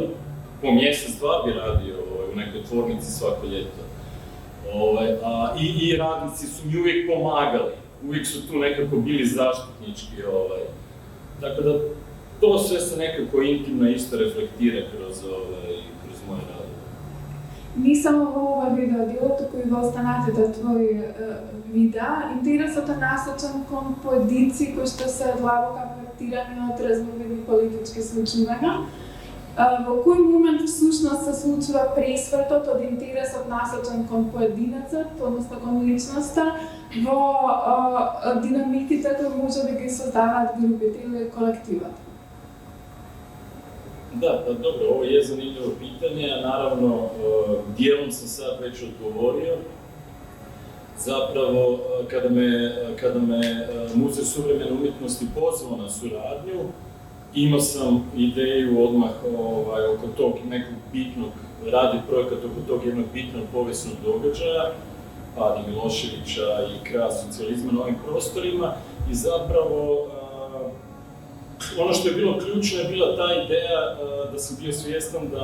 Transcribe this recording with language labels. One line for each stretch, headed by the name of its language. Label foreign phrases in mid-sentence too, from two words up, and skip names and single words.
Croatian: Po mjesec, 2 bi radio u nekoj tvornici svako ljeto. I radnici su mi uvijek pomagali, uvijek su tu nekako bili zaštitnički. Tako da to sve se nekako intimno isto reflektira kroz moje rade. Nisam ovo video
Macedonian: делото кој го останате да твои видеа. Интересот е насочен кон поединци кои што се длабоко афектирани од разновидни политички случувања. Во кој момент всушност се случува пресвртот од интересот насочен кон поединецот, односно кон личноста, во динамиките кои може да ги создаваат групите или колективот?
Croatian: Da, pa dobro, ovo je zanimljivo pitanje, a naravno dijelom sam sad već odgovorio. Zapravo, kada me Muzej suvremene umjetnosti pozvao na suradnju, imao sam ideju odmah oko tog nekog bitnog, radi projekat oko tog jednog bitnog povijesnog događaja, pada Miloševića i kraja socijalizma na ovim prostorima i zapravo ono što je bilo ključno je bila ta ideja da sam bio svjestan